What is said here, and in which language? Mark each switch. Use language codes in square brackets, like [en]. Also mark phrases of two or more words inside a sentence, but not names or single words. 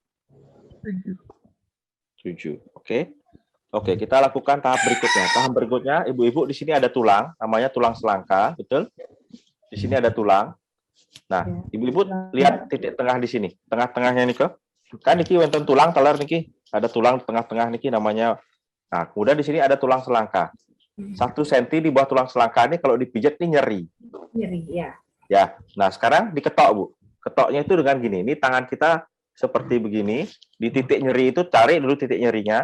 [id] 7. Oke. Oke, kita lakukan tahap berikutnya. Tahap berikutnya, ibu-ibu di sini ada tulang, namanya tulang selangka, betul? Di sini ada tulang. Nah, ibu-ibu lihat titik tengah di sini. Tengah-tengahnya nih kok. [jv] Kan niki wonten tulang teler niki. [id] Ada tulang di tengah-tengah niki namanya. Nah, kemudian di sini ada tulang selangka. 1 senti di bawah tulang selangka ini kalau dipijat ini nyeri. Nyeri, ya. Ya. Nah, sekarang diketok, Bu. Ketoknya itu dengan gini. Ini tangan kita seperti begini. Di titik nyeri itu cari dulu titik nyerinya.